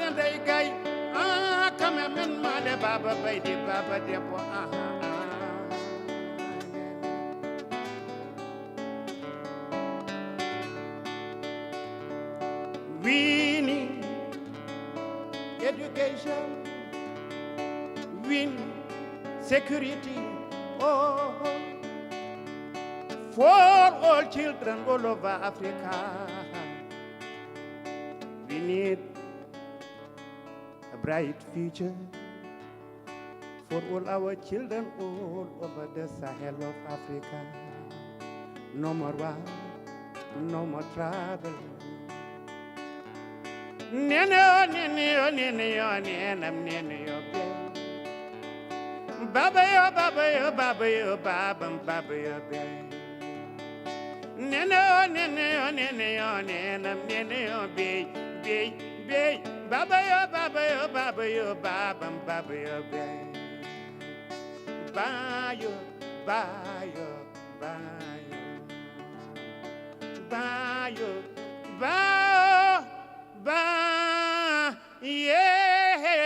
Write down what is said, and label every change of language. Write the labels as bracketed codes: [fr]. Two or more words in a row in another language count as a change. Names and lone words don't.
[ff] ndey gay kame men made baba baydi baba debbo [en] we need education, we need security, for all children all over Africa. We need a bright future for all our children all over the Sahel of Africa. No more war, no more trouble. Baba yo, baba yo, baba yo, baba, baba yo, baby. Nene yo, nene yo, nene yo, nene yo, baby. Baba yo, baba yo, baba yo, baba, baba yo, baby. Bayo, bayo, bayo, bayo, bayo, bayo, yeah.